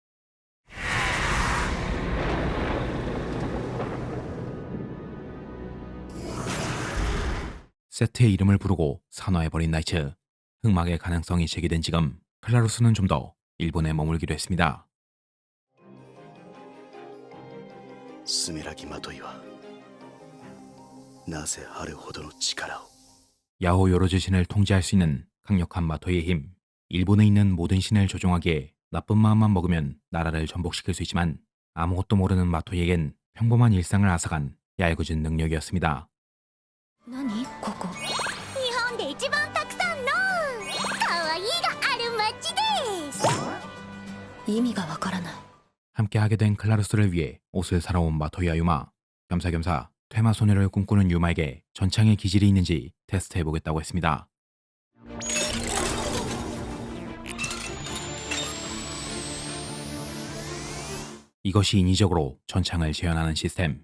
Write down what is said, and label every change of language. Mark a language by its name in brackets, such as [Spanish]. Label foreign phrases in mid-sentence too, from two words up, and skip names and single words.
[Korean] 세트의 이름을 부르고 산화해버린 나이츠. 흑막의 가능성이 제기된 지금 클라루스는 좀 더 일본에 머물기로 했습니다. [Japanese] スミラギマトイはなぜあるほどの力を [Korean] 야호 요로즈 신을 통제할 수 있는 강력한 마토이의 힘. 일본에 있는 모든 신을 조종하기에 나쁜 마음만 먹으면 나라를 전복시킬 수 있지만 아무것도 모르는 마토이에겐 평범한 일상을 앗아간 얄궂은 능력이었습니다. [Japanese] 何ここ？日本で一番たくさんの可愛いがある街です。意味がわからない。 [Korean] 함께 하게 된 클라루스를 위해 옷을 사러 온 마토이와 유마. 겸사겸사 퇴마 소녀를 꿈꾸는 유마에게 전창의 기질이 있는지 테스트해보겠다고 했습니다. 이것이 인위적으로 전창을 재현하는 시스템.